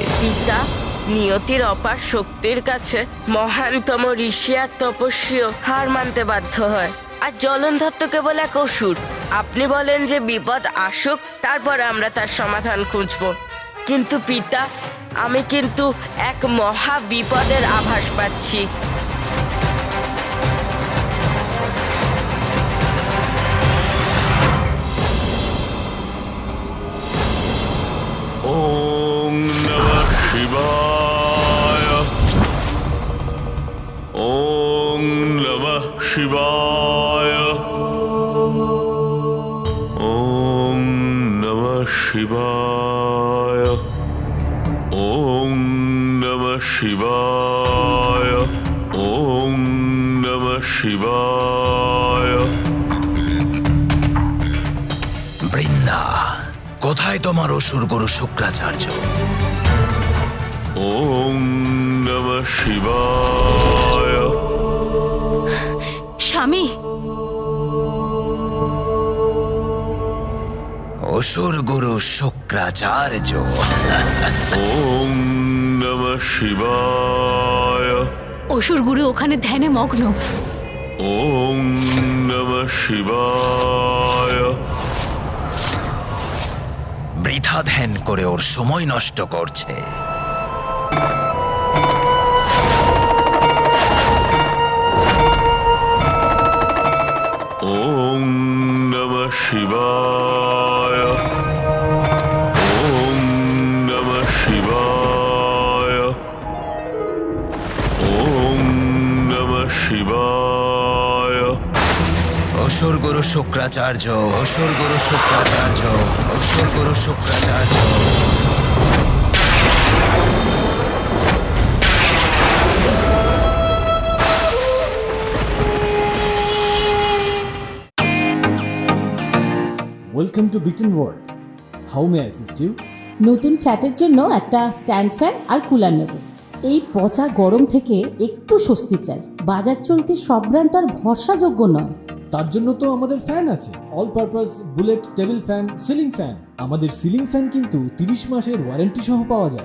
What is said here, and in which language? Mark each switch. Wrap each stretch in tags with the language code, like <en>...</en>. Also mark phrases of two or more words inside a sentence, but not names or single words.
<bn>পিতা, নিয়তির অপার শক্তির কাছে মহানতম ঋষি আর তপস্বীও হার মানতে বাধ্য হয়, আর জলন্ধর তো কেবল এক অসুর। আপনি বলেন যে বিপদ আসুক, তারপরে আমরা তার সমাধান খুঁজব, কিন্তু পিতা, আমি কিন্তু এক মহা বিপদের আভাস পাচ্ছি।</bn> <sa>ওং নমঃ শিবায়। ওং নমঃ শিবায়। ওং নমঃ শিবায়। ওং নমঃ শিবায়। ওং নমঃ শিবায়।</sa> <bn>বৃন্দা, কোথায় তোমার অসুর গুরু শুক্রাচার্য?</bn> <sa>ওং নমঃ শিবায়।</sa> <bn>স্বামী, অসুর গুরু শুক্রাচার্য।</bn> <sa>ওং নমঃ শিবায়</sa> <bn>অসুর গুরু ওখানে ধ্যানে মগ্ন।</bn> <sa>ওম নমঃ শিবায়</sa> <bn>বৃথা ধ্যান করে ওর সময় নষ্ট করছে।</bn> <sa>ওম নমঃ শিবায় ওম নমঃ শিবায় ওম নমঃ শিবায়</sa> <bn>অসুর গুরু শুক্রাচার্য, অসুর গুরু শুক্রাচার্য, অসুর গুরু শুক্রাচার্য।</bn> <en>Welcome to Biten World. How may I assist you?</en> <bn>নতুন ফ্ল্যাটের জন্য একটা</bn> <en>stand fan</en> <bn>আর কুলার নেব। এই পচা গরম থেকে একটু স্বস্তি চাই। বাজার চলতে সব ব্র্যান্ড আর ভরসাযোগ্য নয়। তার জন্য তো আমাদের ফ্যান আছে,</bn> <en>all purpose bullet table fan, ceiling fan.</en> <bn>আমাদের</bn> <en>ceiling fan</en> <bn>কিন্তু 30 মাসের ওয়ারেন্টি সহ পাওয়া যায়।</bn>